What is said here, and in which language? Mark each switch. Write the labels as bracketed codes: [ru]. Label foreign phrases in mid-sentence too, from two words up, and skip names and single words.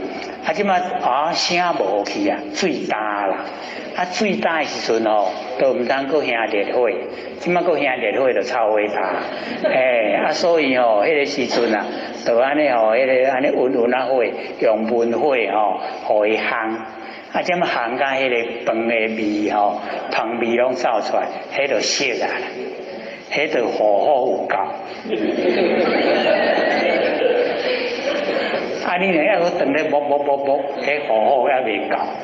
[nan] 即马声无去啊，水大啦。水大的时阵都唔当搁响烈火，即马搁响烈火就超伟大。所以迄个时阵啊，就安尼迄个安尼温啊火，用文火互伊烘。即马烘甲迄个饭的味汤味拢走出来，迄就熟啊，迄就火候有够。你若要去等咧啵，迄火候还未够。